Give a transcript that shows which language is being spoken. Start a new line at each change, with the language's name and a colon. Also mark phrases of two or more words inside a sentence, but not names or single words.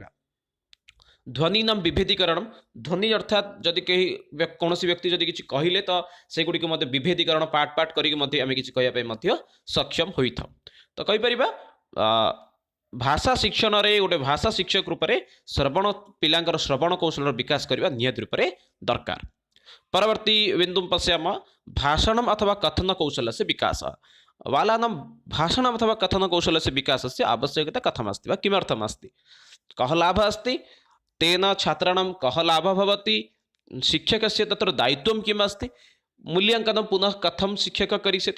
Odia: ଧ୍ୱନିନାଂ ବିଭେଦୀକରଣ ଧ୍ୱନି ଅର୍ଥାତ୍ ଯଦି କେହି କୌଣସି ବ୍ୟକ୍ତି ଯଦି କିଛି କହିଲେ ତ ସେଗୁଡ଼ିକୁ ମଧ୍ୟ ବିଭେଦୀକରଣ
English: part part
Odia: କରିକି ମଧ୍ୟ ଆମେ କିଛି କହିବା ପାଇଁ ମଧ୍ୟ ସକ୍ଷମ ହୋଇଥାଉ। ତ କହିପାରିବା ଭାଷା ଶିକ୍ଷଣରେ ଗୋଟେ ଭାଷା ଶିକ୍ଷକ ରୂପରେ ପିଲାଙ୍କର ଶ୍ରବଣ କୌଶଳର ବିକାଶ କରିବା ନିହାତି ରୂପରେ ଦରକାର।
Sanskrit: परवर्ती बिंदुं पश्यामः भाषणम् अथवा कथनकौशलस्य विकासः। बालानां भाषणम् अथवा कथनकौशलस्य विकासस्य आवश्यकता कथमस्ति वा किमर्थमस्ति, कः लाभः अस्ति, तेन छात्राणां कः लाभः भवति, शिक्षकस्य तत्र दायित्वं किम् अस्ति, मूल्याङ्कनं पुनः कथं शिक्षकः करिष्यति।